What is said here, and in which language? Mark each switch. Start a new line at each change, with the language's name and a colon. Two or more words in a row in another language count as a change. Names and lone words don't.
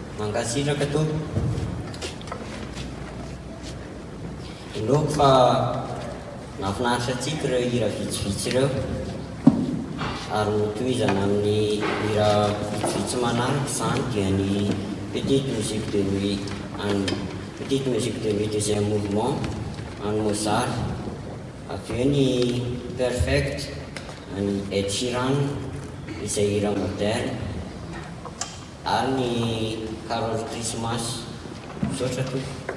Malagasy: mankasitraka tompoko indroko fa nafinaritra atsika ireo hira vitsivitsy ireo ary notoizana amin'ny hira vitsivitsy manaraka izany dia ny petite musique de nuit petite musique de nuit
French: deuxième mouvement
Malagasy: any Mozart, avy eo ny perfect any Ed Sheeran izay hira moderne ary ny Carol Christmas misaotra tompoko.